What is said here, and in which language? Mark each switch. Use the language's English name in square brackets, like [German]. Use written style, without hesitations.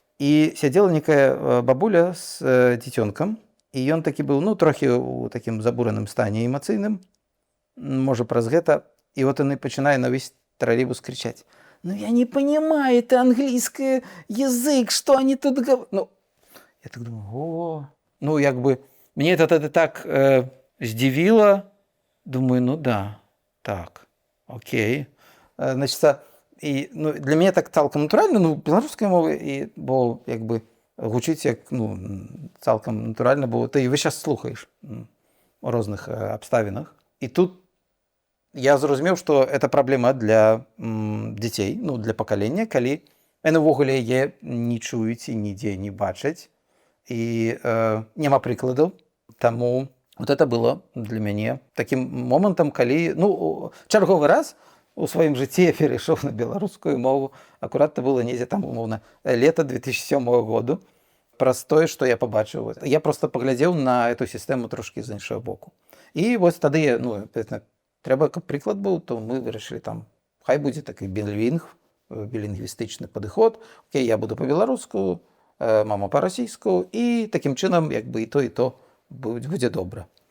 [Belarusian] І сядзела некая бабуля з дзіцёнкам, і ён такі быў, трохі ў такім забураным стане эмацыйным, можа, праз гэта. І вот яны пачынае на ўвесь тралейбус кричаць: [Russian] я не понимаю, это английский язык, что они тут говорят? [Belarusian] Я так думаю, мне это так здзівіла. Думаю, да, так, окей. Значит, і для мяне так цалкам натуральна, беларускай мовы, бо гучыць як цалкам натуральна, бо ты ўвесь час слухаеш у розных абставінах. І тут я зразумеў, што это праблема для дзяцей, ну, для пакалення, калі яны ўвогуле яе не чуюць і нідзе не бачаць, і няма прыкладаў. Таму вот это было для мяне такім момантам, калі, ну, чарговы раз у сваім жыцці я перайшоў на беларускую мову. Акурат это было недзе там, умоўна, лета 2007 году. Праз тое, што я пабачыў. Я проста паглядзеў на эту сістэму трошкі з іншага боку. І вось тады, ну, трэба, каб прыклад быў, то мы вырашылі там, хай будзе такі білінгвістычны падыход. Окей, я буду па-беларуску, мама па-расійску, і такім чынам, як бы і то будзе добра.